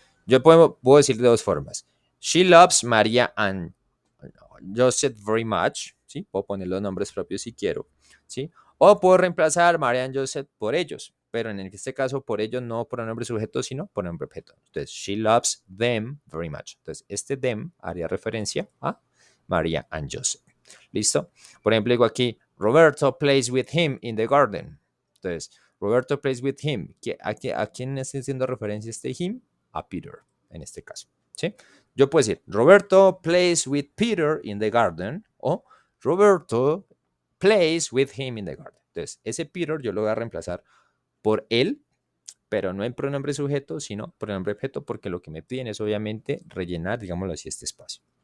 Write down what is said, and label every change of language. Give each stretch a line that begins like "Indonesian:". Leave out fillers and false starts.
Spanish: Yo puedo decir de dos formas.
English: She loves María and Joseph very much.
Spanish: ¿Sí? Puedo poner los nombres propios si quiero. ¿Sí? O puedo reemplazar María and Joseph por ellos. Pero en este caso, por ellos no pronombre sujeto, sino pronombre objeto. Entonces,
English: she loves them very much.
Spanish: Entonces, este them haría referencia a María and Joseph. ¿Listo? Por ejemplo, digo aquí,
English: Roberto plays with him in the garden.
Spanish: Entonces,
English: Roberto plays with him.
Spanish: ¿A quién está haciendo referencia este him? A Peter, en este caso. ¿Sí? Yo puedo decir,
English: Roberto plays with Peter in the garden
Spanish: o
English: Roberto plays with him in the garden.
Spanish: Entonces, ese Peter yo lo voy a reemplazar por él, pero no en pronombre sujeto, sino pronombre objeto, porque lo que me piden es obviamente rellenar, digámoslo así, este espacio.